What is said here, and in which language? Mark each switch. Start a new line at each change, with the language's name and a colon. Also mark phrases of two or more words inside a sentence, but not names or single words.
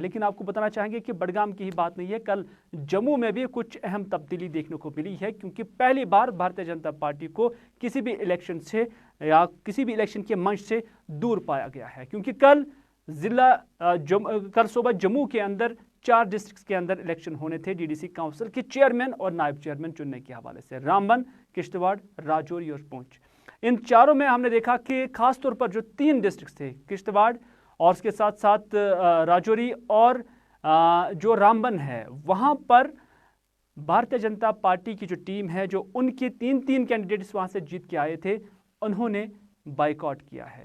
Urdu: لیکن آپ کو بتانا چاہیں گے کہ بڈگام کی ہی بات نہیں ہے, کل جموں میں بھی کچھ اہم تبدیلی دیکھنے کو ملی ہے, کیونکہ پہلی بار بھارتیہ جنتا پارٹی کو کسی بھی الیکشن سے یا کسی بھی الیکشن کے منچ سے دور پایا گیا ہے. کیونکہ کل صبح جموں کے اندر 4 ڈسٹرکٹس کے اندر الیکشن ہونے تھے ڈی ڈی سی کونسل کے چیئرمین اور نائب چیئرمین چننے کے حوالے سے, رامبن, کشتواڑ, راجوری اور پونچھ. ان چاروں میں ہم نے دیکھا کہ خاص طور پر جو 3 ڈسٹرکٹس تھے, کشتواڑ اور اس کے ساتھ ساتھ راجوری اور جو رامبن ہے, وہاں پر بھارتیہ جنتا پارٹی کی جو ٹیم ہے, جو ان کے 3 کینڈیڈیٹس وہاں سے جیت کے آئے تھے, انہوں نے بائیکاٹ کیا ہے.